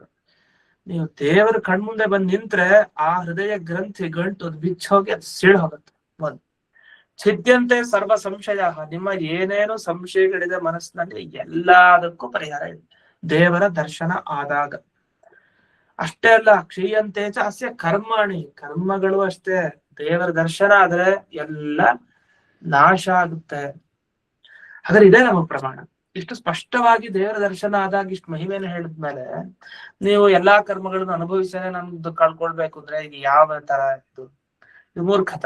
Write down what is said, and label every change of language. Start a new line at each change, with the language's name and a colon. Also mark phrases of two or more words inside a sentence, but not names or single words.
Kannada: ನೀವು ದೇವರ ಕಣ್ಮುಂದೆ ಬಂದ್ ನಿಂತ್ರೆ ಆ ಹೃದಯ ಗ್ರಂಥಿ ಗಂಟು ಬಿಚ್ಚೋಗಿ ಅದು ಸೀಳ್ ಹೋಗುತ್ತೆ. ಒಂದು
Sanskrit: ಛಿದ್ಯಂತೆ ಸರ್ವ ಸಂಶಯ,
Kannada: ನಿಮ್ಮ ಏನೇನು ಸಂಶಯಗಳಿದೆ ಮನಸ್ಸಿನಲ್ಲಿ ಎಲ್ಲದಕ್ಕೂ ಪರಿಹಾರ ಇದೆ ದೇವರ ದರ್ಶನ ಆದಾಗ. ಅಷ್ಟೇ ಅಲ್ಲ,
Sanskrit: ಕ್ಷೀಯಂತೆ ಚ ಅಸ್ಯ ಕರ್ಮಾಣಿ,
Kannada: ಕರ್ಮಗಳು ಅಷ್ಟೇ ದೇವರ ದರ್ಶನ ಆದ್ರೆ ಎಲ್ಲ ನಾಶ ಆಗುತ್ತೆ. ಹಾಗಾದ್ರೆ ಇದೇ ನಮ್ಮ ಪ್ರಮಾಣ. ಇಷ್ಟು ಸ್ಪಷ್ಟವಾಗಿ ದೇವರ ದರ್ಶನ ಆದಾಗ ಇಷ್ಟು ಮಹಿಮೆಯನ್ನು ಹೇಳಿದ್ಮೇಲೆ ನೀವು ಎಲ್ಲಾ ಕರ್ಮಗಳನ್ನು ಅನುಭವಿಸೇನೆ ನಮ್ದು ಕಳ್ಕೊಳ್ಬೇಕು ಅಂದ್ರೆ ಈಗ ಯಾವ ತರ ಇದು ಮೂರ್ಖತನ.